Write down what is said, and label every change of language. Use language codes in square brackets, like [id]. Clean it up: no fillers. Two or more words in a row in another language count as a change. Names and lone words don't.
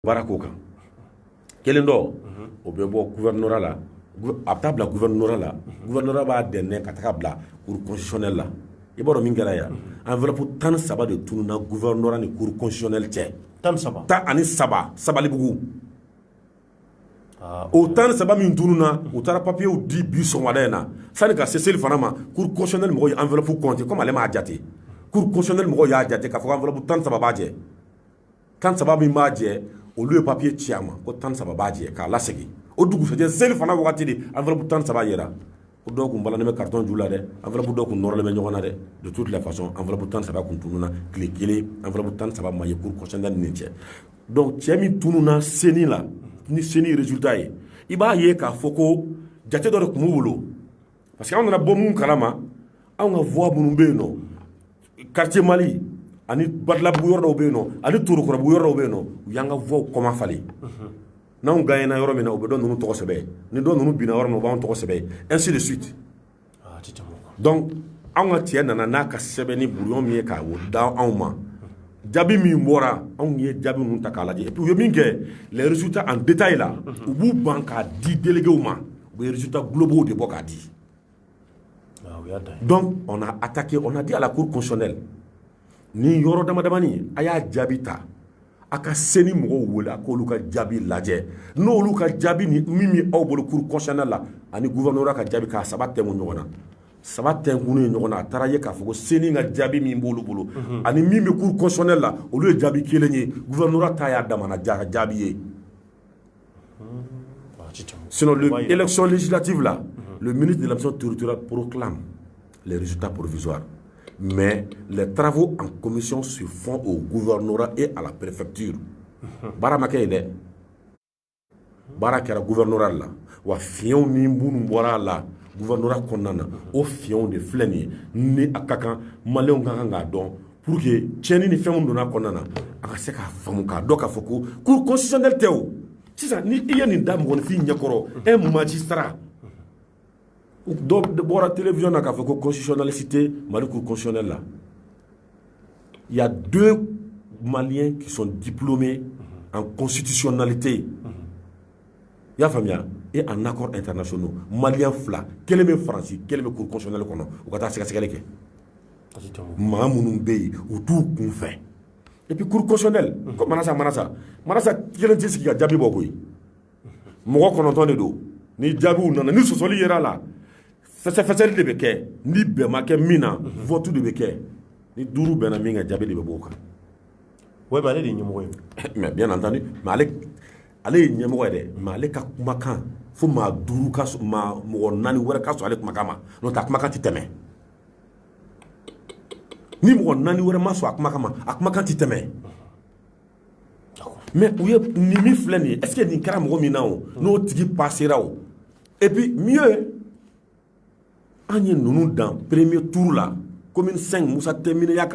[bm] Barako kan kelen dɔ o bɛ bɔ gouvernorat la a bɛ taa bila gouvernorat la gouvernorat b'a dɛmɛ ka taga bila [fr] cour constitutionnelle [bm] la i b'a dɔn min kɛra yan enveloppe 13 de tununna gouvernorat ni [fr] cour constitutionnelle [bm] cɛ 13 Sabalibugu o 13 min tununna u taara papiers di bi sɔgɔmada in na sani ka se seli fana ma [fr] cour constitutionnelle [bm] mɔgɔw ye [fr] enveloppe compté comme [bm] ale m'a jate [fr] cour constitutionnelle [bm] mɔgɔw y'a jate k'a fɔ ko enveloppe 13 b'a jɛ 13 min b'a jɛ olu ye papier ci a ma ko 13 b'a jɛ k'a lasegin o dugusɛjɛ seli fana wagati de enveloppe 13 yɛra ko dɔw kun balannen bɛ carton ju la dɛ enveloppe dɔw kun nɔrɔlen bɛ ɲɔgɔn na dɛ [fr] de toute la façon [bm] enveloppe 13 kun tununna tile kelen enveloppe 13 ma ye [fr] cour constitutionnelle [bm] ni cɛ donc cɛ min tununna seni la ni seni résultat ye i b'a ye k'a fɔ ko jate dɔ de kun b'u bolo [fr] parce que [bm] anw nana bɔ mun kalama anw ka voix minnu bɛ yen nɔ quartier Mali ani Badalabugu yɔrɔ dɔw bɛ yen nɔ ani Torokɔrɔbugu yɔrɔ dɔw bɛ yen nɔ u y'an ka voix kɔma falen n'anw gagnera yɔrɔ min na u bɛ dɔ ninnu tɔgɔ sɛbɛn ni dɔ ninnu binna yɔrɔ min u b'anw tɔgɔ sɛbɛn [fr] ainsi de suite [bm] donc anw ka cɛ nana n'a ka sɛbɛnni brouillon min ye k'a da anw ma jaabi min bɔra anw ye jaabi ninnu ta k'a lajɛ [fr] et puis [bm] u ye min kɛ [fr] les résultats en détail [bm] la u b'u ban k'a di délégués ma u bɛ [fr] résultats globaux [bm] de bɔ k'a di [fr] donc on a attaqué on a dit à la cour constitutionnelle [bm] ni yɔrɔ damadamani a y'a jaabi ta a ka seni mɔgɔw wele a k'olu ka jaabi lajɛ n'olu ka jaabi ni min bɛ aw bolo [fr] cour constitutionnelle [bm] la ani gouvernorat ka jaabi k'a saba tɛnku ɲɔgɔn na saba tɛnkunnen ɲɔgɔn na a taara ye k'a fɔ ko seni ka jaabi min b'olu bolo ani min bɛ cour constitutionnelle la olu ye jaabi kelen ye gouvernorat ta y'a damana jaabi ye [fr] sinon l'élection législative là le ministre de l'administration territoriale proclame les résultats provisoires. Mais les travaux en commission se font au gouvernorat et à la préfecture. [bm] Bara ma kɛ dɛ baara kɛra gouvernorat la wa fiɲɛw ni minnu bɔra la gouvernorat kɔnɔna na o fiɲɛw de filɛ nin ye ni a ka kan maliyɛnw ka kan k'a dɔn [fr] pour que [bm] tiɲɛni ni fɛn minnu donna kɔnɔna na a ka se k'a faamu k'a dɔn k'a fɔ ko [fr] cour constitutionnelle [bm] tɛ o sisan ni i ye nin da mɔgɔninfin ɲɛkɔrɔ [fr] un magistrat [bm] dɔ bɔra télévision na k'a fɔ ko [fr] constitutionnalité Mali cour constitutionnelle là il y a 2 Maliens qui sont diplômés en constitutionnalité [bm] i y'a faamuya [fr] et en accords internationaux Malien [bm] 2 kelen bɛ Faransi kelen bɛ cour constitutionnelle kɔnɔ u ka taa sɛgɛsɛgɛli kɛ maa minnu bɛ yen u t'u kun fɛ [fr] et puis cour constitutionnelle [bm] ko Manasa kelen tɛ sigi ka jaabi bɔ koyi mɔgɔ 9 de don ni jaabiw nana ni sɔsɔli yera la fɛsɛfɛsɛli de bɛ kɛ ni bɛn ma kɛ min na vote de bɛ kɛ ni 5 bɛnna min ka jaabi de bɛ bɔ o kan ouais ale de ye ɲɛmɔgɔ ye [fr] mais bien entendu mais [bm] ale ye ɲɛmɔgɔ ye dɛ mais ale ka kumakan fo maa 5 ka maa mɔgɔ 4 wɛrɛ ka sɔrɔ ale kumakan ma n'o tɛ a kumakan tɛ tɛmɛ ni mɔgɔ 4 wɛrɛ ma sɔn a kumakan ma a kumakan tɛ tɛmɛ mais u ye nin min filɛ nin ye [fr] est-ce que [bm] nin kɛra mɔgɔ min na o n'o tigi passera o [fr] et puis mieux [bm] an ye ninnu dan [fr] premier tour [bm] la commune 5 Musa Tɛmɛne y'a ka